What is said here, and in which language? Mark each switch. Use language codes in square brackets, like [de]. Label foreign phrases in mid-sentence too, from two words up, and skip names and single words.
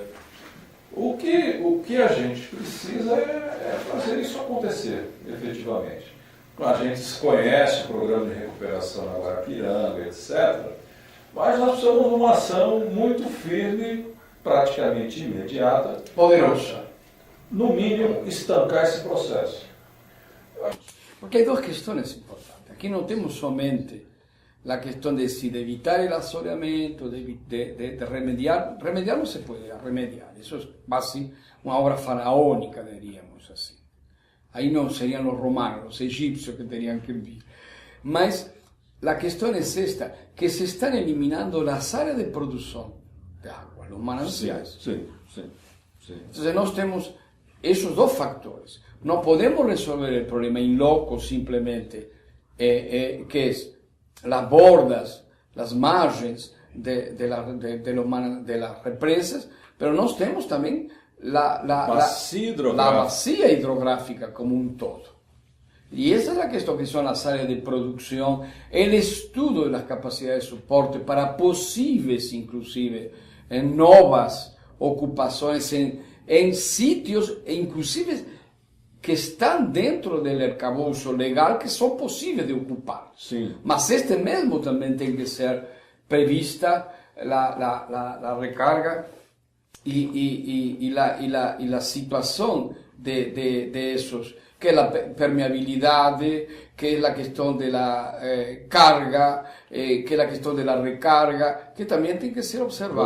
[pt] O que a gente precisa é fazer isso acontecer, efetivamente. A gente conhece o programa de recuperação na Guarapiranga, etc. Mas nós precisamos de uma ação muito firme, praticamente imediata. Poderosa. No mínimo, estancar esse processo. [es] Porque hay dos cuestiones importantes. Aquí no tenemos solamente la cuestión de evitar el asoleamiento, de remediar. Remediar no se puede remediar. Eso es casi una obra faraónica, diríamos así. Ahí no serían los romanos, los egipcios que tenían que vivir. Mas la cuestión es esta, que se están eliminando las áreas de producción de agua, los mananciales. Sí. Entonces [pt] nós temos [es] esos dos factores. No podemos resolver el problema in loco simplemente, que es las bordas, las margens de las represas, pero nos tenemos también la bacia hidrográfica como un todo. Y esa es la cuestión que son las áreas de producción, el estudio de las capacidades de soporte para posibles, inclusive, nuevas ocupaciones en sitios, [pt] inclusive, que estão dentro do arcabouço legal que são possíveis de ocupar. Sim. Mas este mesmo também tem que ser prevista a recarga e a situação de esos, que é a permeabilidade, que é a questão da carga, que é a questão da recarga, que também tem que ser observada.